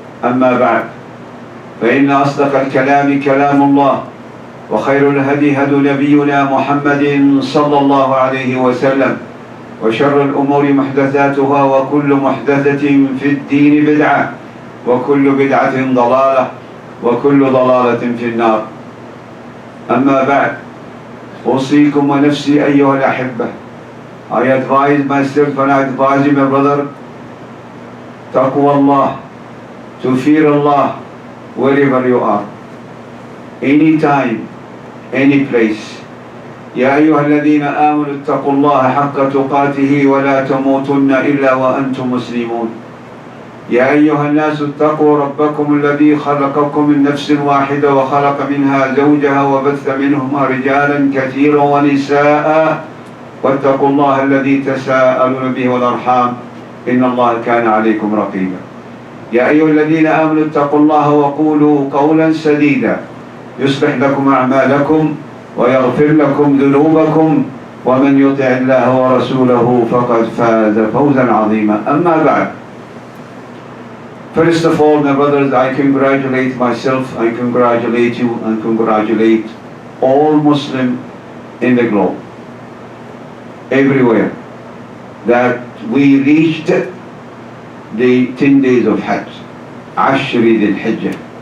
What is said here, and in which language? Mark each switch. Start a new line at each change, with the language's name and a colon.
Arabic: أما بعد، فإن أصدق الكلام كلام الله، وخير الهدي هدي نبينا محمد صلى الله عليه وسلم، وشر الأمور محدثاتها، وكل محدثة في الدين بدعة، وكل بدعة ضلالة، وكل ضلالة في النار. أما بعد، أوصيكم ونفسي أيها الأحبة.
English: I advise myself and I advise you, my brother, taqwa Allah, to fear Allah wherever you are, anytime, any place.
Arabic: يا أيها الذين آمنوا اتقوا الله حق تقاته ولا تموتن إلا وأنتم مسلمون. يا أيها الناس اتقوا ربكم الذي خلقكم من نفس واحدة وخلق منها زوجها وبث منهما رجالا كثيرا ونساء، واتقوا الله الذي تساءلون به والأرحام إن الله كان عليكم رقيبا. يا أيها الذين آمنوا اتقوا الله وقولوا قولا سديدا يصلح لكم أعمالكم ويغفر لكم ذنوبكم، ومن يطع الله ورسوله فقد فاز فوزا عظيما. أما بعد,
English: first of all, my brothers, I congratulate myself, I congratulate you, and congratulate all Muslims in the globe, everywhere, that we reached the 10 days of Hajj, Ashri Dhul Hijjah.